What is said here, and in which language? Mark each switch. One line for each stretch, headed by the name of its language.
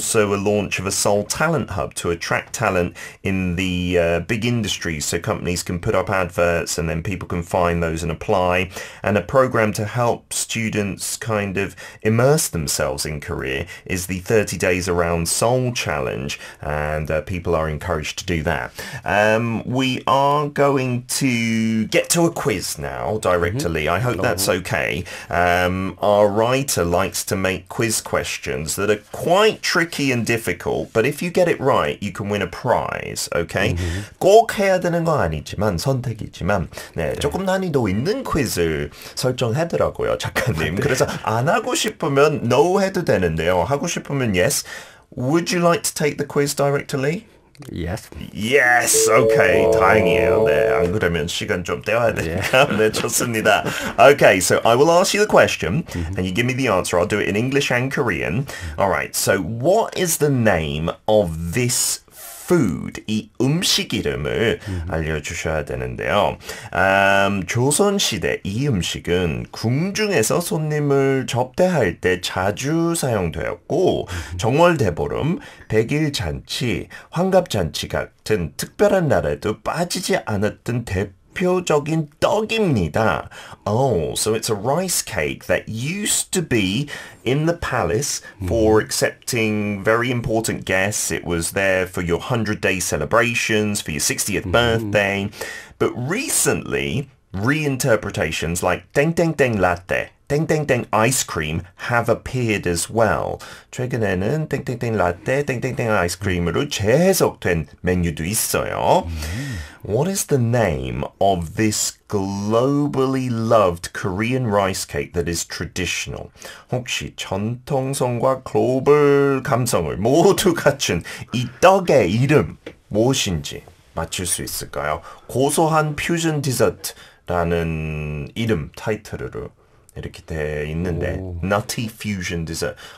English: also a launch of a Seoul Talent Hub to attract talent in the big industries so companies can put up adverts and then people can find those and apply, and a program to help students kind of immerse themselves in Korea is the 30 Days Around Seoul Challenge, and people are encouraged to do that. We are going to get to a quiz now, Director Lee. I hope that's okay. Our writer likes to make quiz questions that are quite tricky and difficult, but if you get it right, you can win a prize, okay?
Korean: 꼭 해야 되는 건 아니지만 선택이지만 네, 조금 난이도 있는 퀴즈를 설정하더라고요, 작가님. 그래서 안 하고 싶으면 no 해도 되는데요. 하고 싶으면 yes.
English: Would you like to take the quiz, Director Lee? Yes. Yes, okay.
Korean: 다행이에요. 네, 안 그러면 시간 좀 떼어야 되니까. 네, 좋습니다.
English: Okay, so I will ask you the question, and you give me the answer. I'll do it in English and Korean. All right, so what is the name of this food,
Korean: 이 음식 이름을 알려주셔야 되는데요. 조선시대 이 음식은 궁중에서 손님을 접대할 때 자주 사용되었고 정월대보름, 백일잔치, 환갑잔치 같은 특별한 날에도 빠지지 않았던 대표적인 떡입니다.
English: Oh, so it's a rice cake that used to be in the palace for accepting very important guests. It was there for your 100-day celebrations, for your 60th birthday. But recently, reinterpretations like 땡땡땡 latte, 땡땡땡 ice cream have appeared as well.
Korean: 최근에는 땡땡땡 라떼, 땡땡땡 아이스크림으로 재해석된 메뉴도 있어요.
English: What is the name of this globally loved Korean rice cake that is traditional?
Korean: 혹시 전통성과 글로벌 감성을 모두 갖춘 이 떡의 이름 무엇인지 맞출 수 있을까요? 고소한 퓨전 디저트라는 이름 타이틀으로 이렇게 돼 있는데
English: Nutty Fusion Dessert.